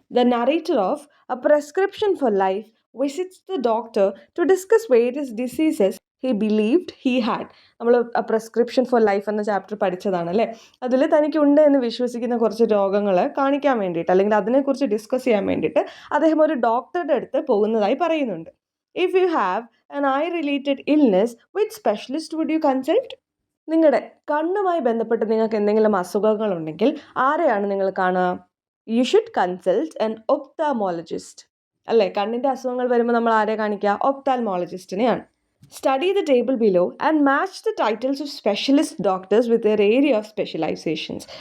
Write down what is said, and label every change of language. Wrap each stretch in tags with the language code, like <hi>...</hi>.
<en>The narrator of a prescription for life visits the doctor to discuss various diseases he believed he had.</en> <ml>നമ്മൾ prescription four life എന്ന chapter പഠിച്ചതാണ് അല്ലേ? അതിൽ തനിക്കുണ്ട് എന്ന് വിശ്വസിക്കുന്ന കുറച്ച് രോഗങ്ങൾ കാണിക്കാൻ വേണ്ടിയിട്ട് അല്ലെങ്കിൽ അതിനെക്കുറിച്ച് ഡിസ്കസ് ചെയ്യാൻ വേണ്ടിയിട്ട് അദ്ദേഹം ഒരു ഡോക്ടറുടെ അടുത്ത് പോകുന്നതായി പറയുന്നുണ്ട്.</ml> <en>If you have an eye-related illness, which specialist would you consult?</en> <ml>നിങ്ങളുടെ കണ്ണുമായി ബന്ധപ്പെട്ട് നിങ്ങൾക്ക് എന്തെങ്കിലും അസുഖങ്ങളുണ്ടെങ്കിൽ ആരെയാണ് നിങ്ങൾ കാണുക?</ml> <en>You should consult an ophthalmologist. അല്ലേ?</en> <ml>കണ്ണിൻ്റെ അസുഖങ്ങൾ വരുമ്പോൾ നമ്മൾ ആരെ കാണിക്കുക? ഒപ്താൽമോളജിസ്റ്റിനെയാണ്.</ml> <en>Study the table below and match the titles of specialist doctors with their area of specializations.</en>